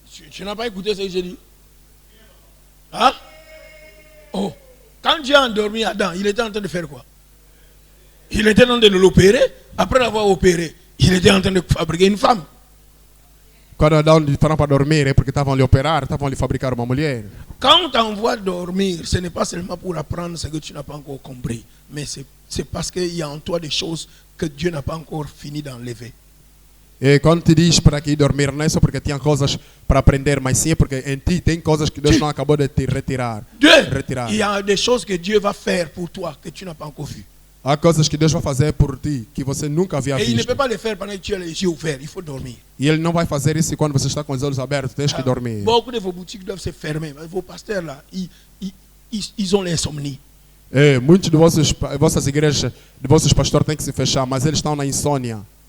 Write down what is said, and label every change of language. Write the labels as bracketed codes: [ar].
[fr] Tu n'as pas écouté ce que j'ai dit? Hein? Oh, quand Dieu a endormi Adam, il était en train de faire quoi? Il était en train de l'opérer. Après l'avoir opéré, il était en train de fabriquer une femme. [pt] Quando Adão lhe falaram para dormir é porque estavam lhe operar, estavam lhe fabricar uma mulher. [fr] Quand on t'envoie dormir, ce n'est pas seulement pour apprendre ce que tu n'as pas encore compris, mais c'est parce qu'il y a en toi des choses que Dieu n'a pas encore fini d'enlever. [pt] E quando te diz para que ir dormir, não é só porque tinha coisas para aprender, mas sim porque em ti tem coisas que Deus não acabou de te retirar. [fr] Il y a des choses que Dieu va faire pour toi que tu n'as pas encore vues. [pt] Há coisas que Deus vai fazer por ti que você nunca havia [fr] Et il ne [pt] visto. [fr] peut pas le faire pendant que tu as les yeux ouverts, il faut dormir. [pt] E Ele não vai fazer isso quando você está com os olhos abertos, tens que dormir. [fr] Beaucoup de vos boutiques doivent se fermer. Vos pasteurs là, ils ont l'insomnie. [pt] É, muitos de vossas igrejas, de vossos pastores têm que se fechar, mas eles estão na insônia.